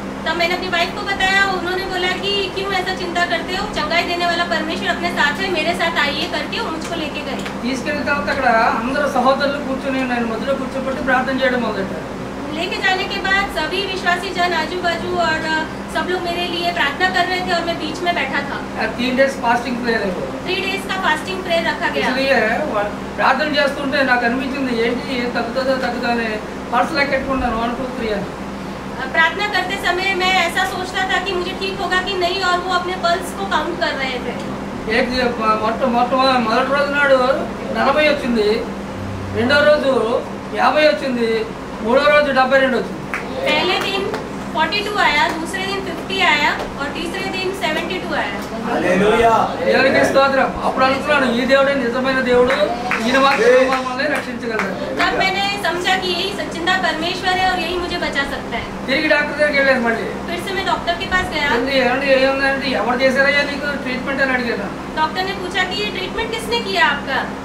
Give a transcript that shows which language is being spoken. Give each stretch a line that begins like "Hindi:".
Hindi: तब मैंने अपनी वाइफ को बताया, उन्होंने बोला कि क्यों ऐसा चिंता करते हो, चंगाई देने वाला परमेश्वर अपने साथ है, मेरे साथ आइए करके वो मुझको लेके गए।
Telugu: తీసుకెళ్ళిన తర్వాత అక్కడ అందరూ సహోదరులు కూర్చొని నేను మధ్యలో కూర్చోబెట్టి ప్రార్థన చేయడం మొదలెట్టారు.
Hindi: लेके जाने के बाद सभी विश्वासी जन आजू बाजू और सब लोग मेरे लिए प्रार्थना कर रहे थे और मैं बीच में बैठा था।
English: 3 days fasting prayer 3 days
Hindi: का फास्टिंग प्रेयर रखा गया। इसलिए
Telugu: ప్రార్థన చేస్తుంటే నాకు అనిపించింది ఏంటి తగ్గుతుందని పర్స్ లెక్కెట్టుకున్నాను 1 2 3 అని.
Hindi: प्रार्थना करते समय मैं ऐसा सोचता था कि मुझे ठीक होगा कि नहीं, और वो अपने पल्स को काउंट कर रहे थे।
Telugu: మొదటి రోజు నాడు 40 వచ్చింది, రెండో రోజు 50 వచ్చింది, మూడో రోజు 72 వచ్చింది.
Hindi: पहले दिन 42 आया, दूसरे दिन 50 आया और तीसरे दिन 72 आया।
Telugu: హల్లెలూయా. దేవునికి స్తోత్రం. అప్పుడు అనుకున్నాను ఈ దేవుడే నిజమైన దేవుడు, ఈయన మాత్రమే మనల్ని రక్షించగలరు.
Hindi: तब मैंने समझा कि यही सच्चिदा परमेश्वर है और यही मुझे बचा सकता है।
Telugu: తిరిగి డాక్టర్ దగ్గరికి వెళ్ళాను, మళ్ళీ
Hindi: फिर से से मैं डॉक्टर के पास गया।
Telugu: ఎవరు చేశారయ్యా నీకు ట్రీట్మెంట్ అని అడిగాను.
Hindi: डॉक्टर ने पूछा कि ये ट्रीटमेंट किसने किया आपका?